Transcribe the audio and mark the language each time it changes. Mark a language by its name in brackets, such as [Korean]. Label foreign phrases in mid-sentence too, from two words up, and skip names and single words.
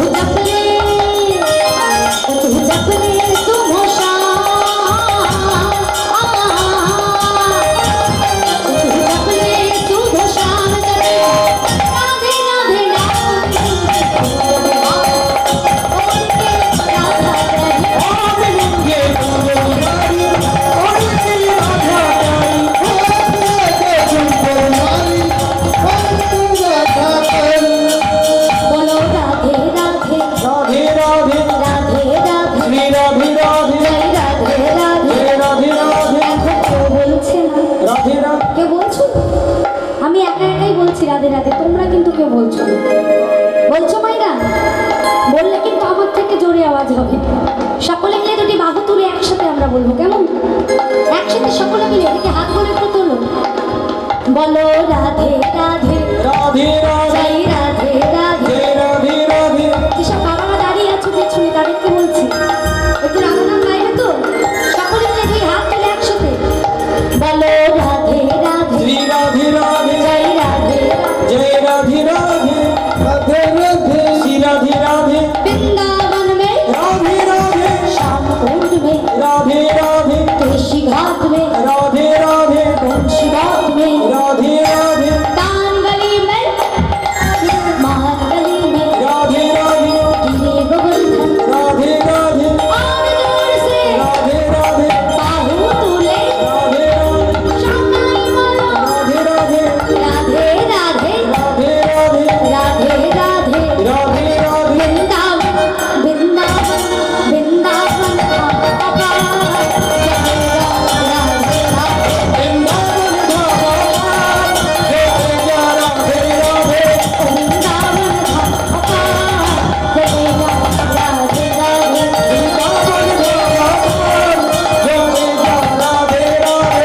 [Hindi] तू जप ले सुबह शाम, तू जप ले सुबह शाम, करे राधे राधे नाम, और के राधा रही। बोलो राधे राधे राधे राधे राधे राधे श्री राधे राधे जय राधे राधे। जय राधे राधे [Bangla] এখন কেউ বলছে না, [Hindi] राधे राधे [Bangla] কেউ বলছো? আমি একা একাই বলছি রাধে রাধে, তোমরা কিন্তু কেউ বলছো না। বলছো মাইরা? বললে কিন্তু আমার থেকে জোরে আওয়াজ হবে। সকলে মিলে দুটি বাহু তুলে একসাথে আমরা বলবো, কেমন? একসাথে সকলে মিলে এদিকে হাত করে একটু তোলো, বলো রাধে রাধে [Hindi] राधे राधे [Bangla] জয় রাধে রাধে। [Hindi] जय राधे राधे [Bangla] যেসব বাবারা দাঁড়িয়ে আছো পেছনে তাদেরকে বলছি একটু রাধা নাম গাইবে তো? সকলে মিলে দুই হাত তুলে একসাথে বলো রাধে রাধে [Hindi] श्री राधे राधे जय राधे जय राधे राधे राधे राधे श्री राधे राधे वृंदावन में राधे राधे श्याम कुंड में राधे राधे तुलसी घाट में राधे राधे तुलसी घाट में राधे राधे तान गली में महान गली में राधे राधे गिरे गोवर्धन राधे राधे और दूर से राधे राधे बाहु तुले राधे राधे शंकर माला राधे राधे राधे राधे राधे राधे राधे राधे राधे राधे वृंदावन वृंदावन वृंदावन बाबा जय राधे राधे वृंदावन धाम जय जय राधे राधे वृंदावन बाबा जय राधे राधे वृंदावन धाम जय जय राधे राधे